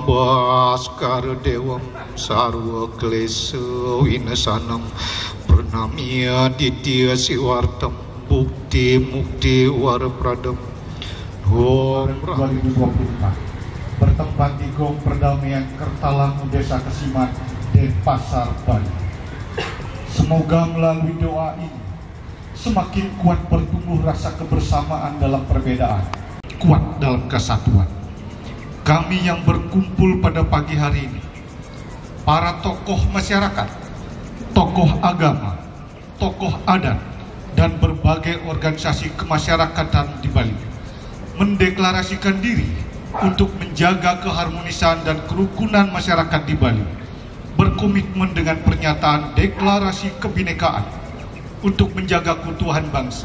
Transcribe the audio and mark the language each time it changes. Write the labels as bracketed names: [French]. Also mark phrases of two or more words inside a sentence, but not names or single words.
[Sanskrit] भास्करं देवं सर्वक्लेशविनाशनम् प्रणम्यादित्य शिवार्थं भुक्तिमुक्तिवरप्रदम् ॐ [Indonesian] 2024 bertempat di Gong Perdamaian Kertalangu Desa Kesiman Denpasar, Bali. Semoga melalui doa ini semakin kuat bertumbuh rasa kebersamaan dalam perbedaan, kuat dalam kesatuan. Kami yang berkumpul pada pagi hari ini, para tokoh masyarakat, tokoh agama, tokoh adat, dan berbagai organisasi kemasyarakatan di Bali, mendeklarasikan diri untuk menjaga keharmonisan dan kerukunan masyarakat di Bali, berkomitmen dengan pernyataan deklarasi kebinekaan untuk menjaga keutuhan bangsa.